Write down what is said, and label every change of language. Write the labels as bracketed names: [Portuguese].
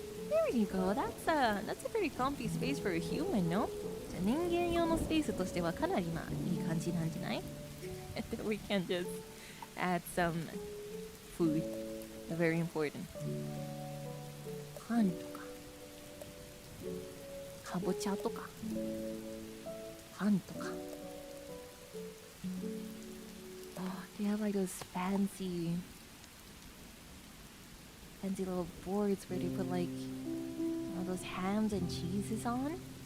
[English] There you go. That's a pretty comfy space for a human, no? [Japanese] じゃあ人間用のスペースとしてはかなりまあいい感じなんじゃない？ [English] And then we can just add some food. Very important. [Japanese] パンとかかぼちゃとかパンとか [English] Oh, they have like those fancy little boards where they put like all those hams and cheeses on.